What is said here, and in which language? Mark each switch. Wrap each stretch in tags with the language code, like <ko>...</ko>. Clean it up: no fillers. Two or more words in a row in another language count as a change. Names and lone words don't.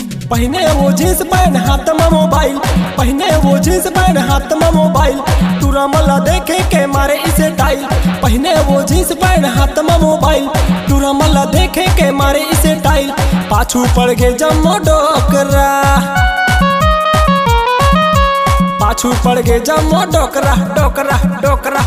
<hne>पहने वो</hne> <en>jeans pant</en> <hne>हाथ में मोबाइल, पहने वो</hne> <en>jeans pant</en> <hne>हाथ में मोबाइल, तुरा मला देखे के मारे इसे टाइल। पहने वो</hne> <en>jeans pant</en> <hne>हाथ में मोबाइल, तुरा मला देखे के मारे इसे टाइल। पाछू पड़ गे जम्मो डोकरा, पाछू पड़ गे जम्मो डोकरा डोकरा डोकरा।</hne>